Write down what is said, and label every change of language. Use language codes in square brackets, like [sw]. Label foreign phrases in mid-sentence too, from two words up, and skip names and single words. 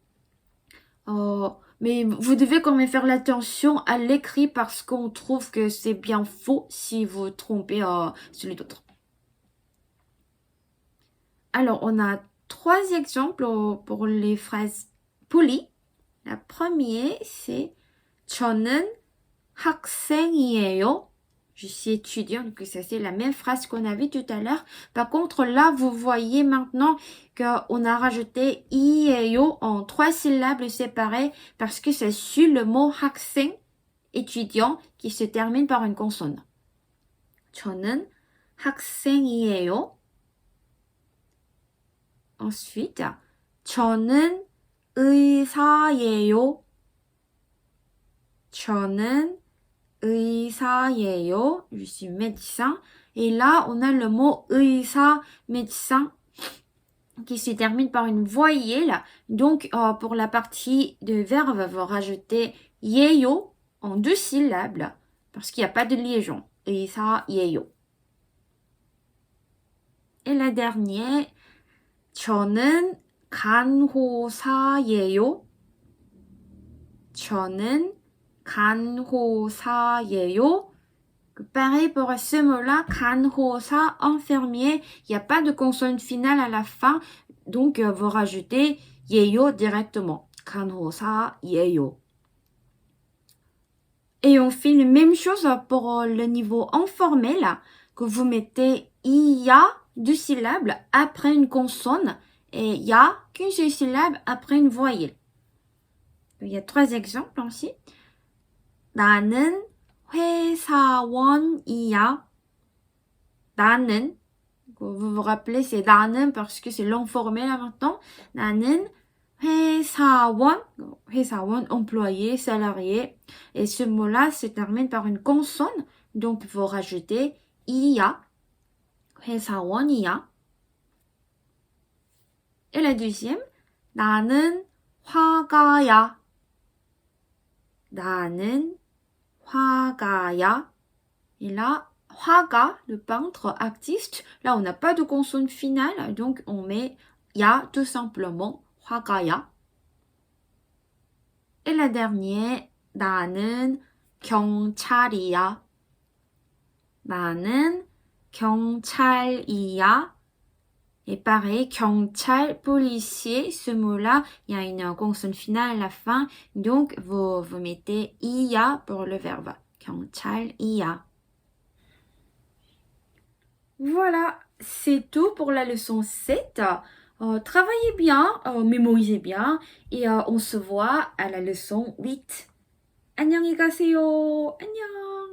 [fr] Mais vous devez quand même faire l'attention à l'écrit parce qu'on trouve que c'est bien faux si vous trompez celui d'autre. Alors, on a 3 exemples pour les phrases polies. La première, c'est [ko] 저는 학생이에요. [fr] Je suis étudiant, donc ça c'est la même phrase qu'on a vue tout à l'heure. Par contre, là, vous voyez maintenant qu'on a rajouté ieo en 3 syllabes séparées parce que c'est sur le mot 학생, étudiant, qui se termine par une consonne. [ko] 저는 학생이에요. Ensuite, 저는 의사예요. 저는 의사예요. [fr] Je suis médecin. Et là, on a le mot 의사, médecin, qui se termine par une voyelle. Donc, pour la partie de verbe, vous rajoutez 예요 en 2 syllabes parce qu'il n'y a pas de liaison. 의사예요. Et la dernière, [ko] 저는 간호사예요. 저는 간호사예요. [fr] Pareil pour ce mot-là, 간호사, infirmier, il n'y a pas de consonne finale à la fin, donc vous rajoutez 예요 directement. [ko] 간호사예요. [fr] Et on fait la même chose pour le niveau informel, que vous mettez ia, 2 syllabes, après une consonne, et ya, qu'une seule syllabe, après une voyelle. Il y a 3 exemples aussi. [ko] 나는 회사원이야. 나는, [fr] vous vous rappelez, c'est 나는 parce que c'est l'informel là maintenant. [ko] 나는 회사원, [fr] employé, salarié. Et ce mot-là se termine par une consonne. Donc, vous rajoutez [ko] 이야, 회사원이야. [fr] Et la deuxième, [ko] 나는 화가야. 나는 화가야. [fr] Et là, 화가, le peintre, artiste, là on n'a pas de consonne finale, donc on met ya tout simplement, 화가야. Et la dernière, [ko] 나는 경찰이야. 나는 경찰이야. [fr] Et pareil, 경찰, policier, ce mot-là, il y a une consonne finale à la fin, donc vous mettez 이야 pour le verbe. [ko] 경찰이야. [fr] Voilà, c'est tout pour la leçon 7. Travaillez bien, mémorisez bien, et on se voit à la leçon 8. [ko] 안녕히 가세요. 안녕.